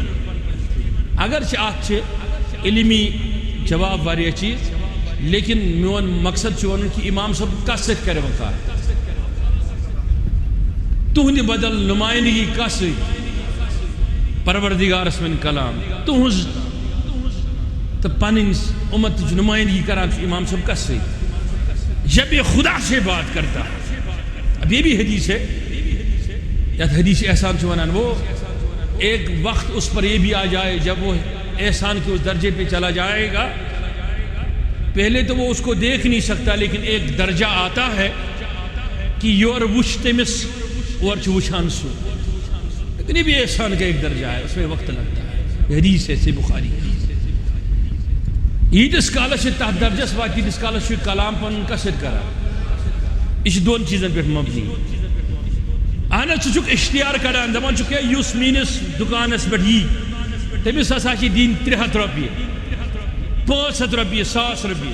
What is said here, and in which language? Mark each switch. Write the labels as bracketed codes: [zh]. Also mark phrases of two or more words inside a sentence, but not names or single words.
[ks] اگرچہ اتھ چھِ علمی جواب واریاہ چیز، لیکن میون مقصد چھُ ونُن کہ امام صٲب کس سۭتۍ کرِ وۄنۍ کتھ؟ تُہنٛدِ بدل نمائندگی کس سۭتۍ؟ پروردگارس ون کلام. تُہنٛز تو پنٕنۍ امتٕچ نمائندگی کران چھُ امام صٲب کس سۭتۍ؟ [ur] جب یہ خدا سے بات کرتا ہے. اب یہ بھی حدیث ہے، [ks] یتھ حدیث احسان چھُ ونان [ur] وہ ایک وقت اس پر یہ بھی آ جائے جب وہ احسان کے اس درجے پہ چلا جائے گا. پہلے تو وہ اس کو دیکھ نہیں سکتا، لیکن ایک درجہ آتا ہے کہ [ks] یور وچھ تمس اور چھ وچھان سو. [ur] لیکن یہ بھی احسان کا ایک درجہ ہے، اس میں وقت لگتا ہے. یہ حدیث ہے سے بخاری. [ks] ییتس کالس تحت درجس وات تیتس کالس کلام پن کثر کران. یہ دون چیزن پہ مبنی. اہن ثہ اشتہار کران دپان یس میس دکانس پہ یی تمس ہسا دین 300 رۄپیہِ 500 رۄپیہِ 1000 رۄپیہِ.